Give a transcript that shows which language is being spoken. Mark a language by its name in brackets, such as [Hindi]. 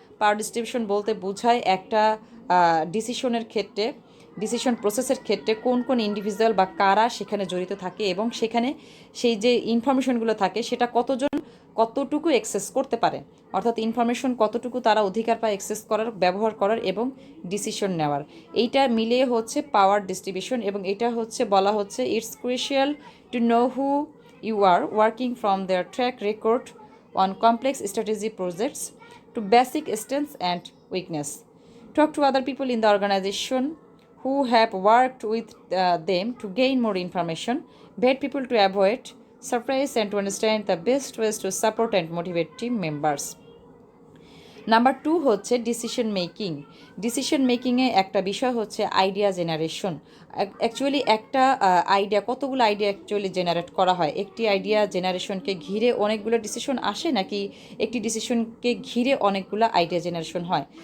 [Bangla] Power distribution বলতে বোঝায় একটা ডিসিশনের ক্ষেত্রে, ডিসিশন প্রসেসের ক্ষেত্রে কোন কোন ইন্ডিভিজুয়াল বা কারা সেখানে জড়িত থাকে এবং সেখানে সেই যে ইনফরমেশনগুলো থাকে সেটা কতটুকু অ্যাক্সেস করতে পারে, অর্থাৎ ইনফরমেশন কতটুকু তারা অধিকার পায় অ্যাক্সেস করার, ব্যবহার করার এবং ডিসিশন নেওয়ার। এইটা মিলিয়ে হচ্ছে পাওয়ার ডিস্ট্রিবিউশন। এবং এটা হচ্ছে বলা হচ্ছে [English] It's crucial to know who you are working from their track record on complex strategy projects to basic strengths and weakness. Talk to other people in the organization who have worked with them to gain more information. Vet people to avoid surprise and to understand the best ways to support and motivate team members. [Bangla] Number 2 হচ্ছে decision making. Decision মেকিংয়ে একটা বিষয় হচ্ছে idea generation. Actually একটা idea, কতগুলো idea actually generate করা হয়? একটি idea জেনারেশনকে ঘিরে অনেকগুলো ডিসিশন আসে, নাকি একটি ডিসিশনকে ঘিরে অনেকগুলো আইডিয়া জেনারেশন হয়?